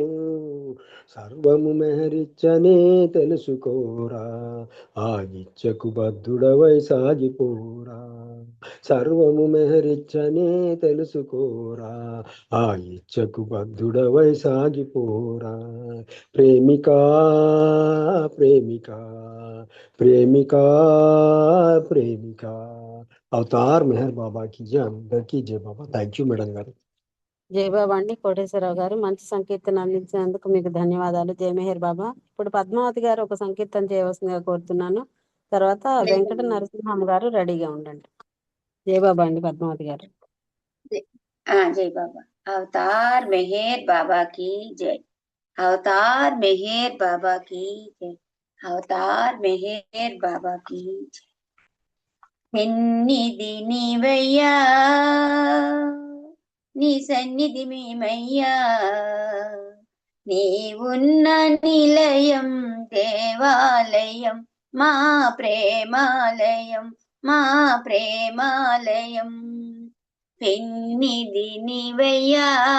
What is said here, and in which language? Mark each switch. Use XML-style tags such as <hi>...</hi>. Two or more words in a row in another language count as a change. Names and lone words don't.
<te>సర్వము మెహరిచ్చనే తెలుసుకోరా ఆ ఇచ్చకు బద్ధుడవై సాగిపోరా సర్వము మెహరిచ్చనే తెలుసుకోరా ఆ ఇచ్చకు బద్ధుడవై సాగిపోరా ప్రేమిక ప్రేమిక ప్రేమిక ప్రేమిక</te> <hi>अवतार मेहर बाबा की जय</hi> <te>అందరికీ జై బాబా</te> <en>thank you madam</en> <te>గారు జై బాబా అండి. కోటేశ్వరరావు గారు మంచి సంకీర్తన అందించినందుకు మీకు ధన్యవాదాలు.</te> <hi>जय मेहर बाबा.</hi> <te>ఇప్పుడు పద్మావతి గారు ఒక సంకీర్తన చేయవలసిందిగా కోరుతున్నాను. తర్వాత వెంకట నరసింహం గారు రెడీగా ఉండండి. జై బాబా అండి. పద్మావతి గారు.</te> <hi>जय बाबा। अवतार मेहर बाबा की जय। अवतार मेहर बाबा की जय। अवतार मेहर बाबा की जय।</hi> <te>పెన్నిది నీవయ్యా నీ సన్నిధి మేమయ్యా నీవున్న నిలయం దేవాలయం మా ప్రేమాలయం మా ప్రేమాలయం పెన్నిది నీవయ్యా</te>